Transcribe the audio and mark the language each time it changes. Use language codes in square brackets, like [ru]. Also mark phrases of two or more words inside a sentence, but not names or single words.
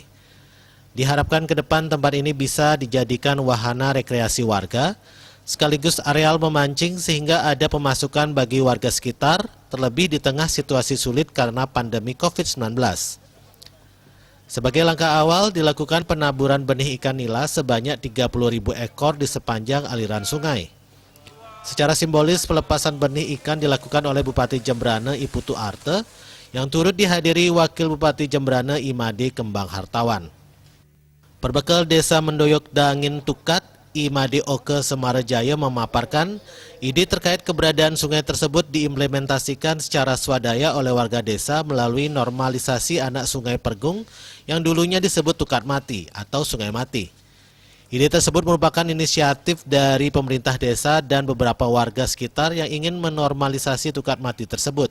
[id] Diharapkan ke depan tempat ini bisa dijadikan wahana rekreasi warga, sekaligus areal memancing sehingga ada pemasukan bagi warga sekitar, terlebih di tengah situasi sulit karena pandemi COVID-19. Sebagai langkah awal, dilakukan penaburan benih ikan nila sebanyak 30.000 ekor di sepanjang aliran sungai. Secara simbolis, pelepasan benih ikan dilakukan oleh Bupati Jemberana Iputu Arte, yang turut dihadiri Wakil Bupati Jemberana Imade Kembang Hartawan. Berbekal Desa Mendoyo Dangin Tukat, Imade Oka Semar Rajaya memaparkan ide terkait keberadaan sungai tersebut diimplementasikan secara swadaya oleh warga desa melalui normalisasi anak sungai Pergung yang dulunya disebut Tukat Mati atau Sungai Mati. Ide tersebut merupakan inisiatif dari pemerintah desa dan beberapa warga sekitar yang ingin menormalisasi Tukat Mati tersebut.